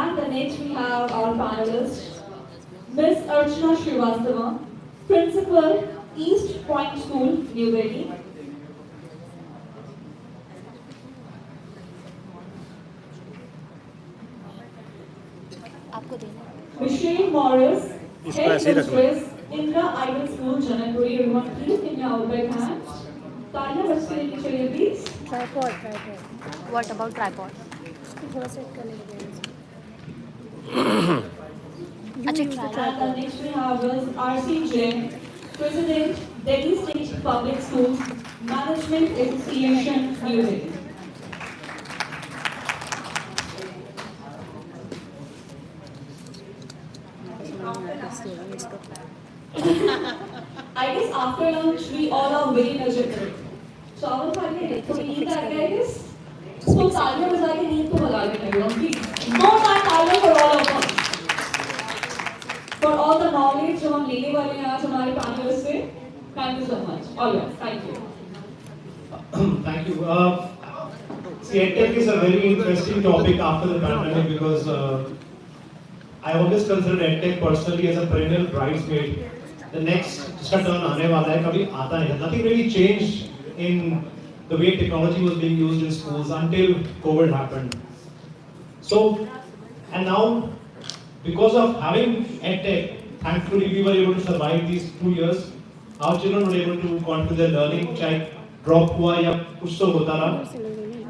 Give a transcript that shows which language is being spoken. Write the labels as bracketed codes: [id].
[en] next we have our panelists, Miss Archana Srivastava, Principal, East Point School, New Delhi. [hi] आपको देना [en] Michelle Morris, [hi] इसको [en] Head [hi] ऐसे ही रखना [en] Mistress, Indra Idol School, Janakpuri. Everyone, please give your big hands. [hi] तालियां बजती रहनी चाहिए, please. [en] tripod what about tripod [hi] थोड़ा सेट कर लेंगे अच्छा [en] And the next we have is RC Jain, President, Delhi State Public Schools Management Association, New Delhi. I guess after lunch we all are very energetic. So our family [hi] थोड़ी नींद आ गई, [en] I guess. [hi] So तालियां बजा के नींद को भगा देना [en] everyone, please. No time तालियां for all of us. For all the knowledge [hi] जो हम लेने वाले हैं आज हमारे panelists से. [en] Thank you so much. All right, thank you. Thank you. See, EdTech is a very interesting topic after the pandemic because I always consider EdTech personally as a perennial bridesmaid. The next turn [hi] आने वाला है कभी आता नहीं. [en] Nothing really changed in the way technology was being used in schools until COVID happened. So, and now because of having EdTech, thankfully we were able to survive these 2 years. Our children were able to continue their learning, [hi] चाहे drop हुआ या कुछ तो होता रहा.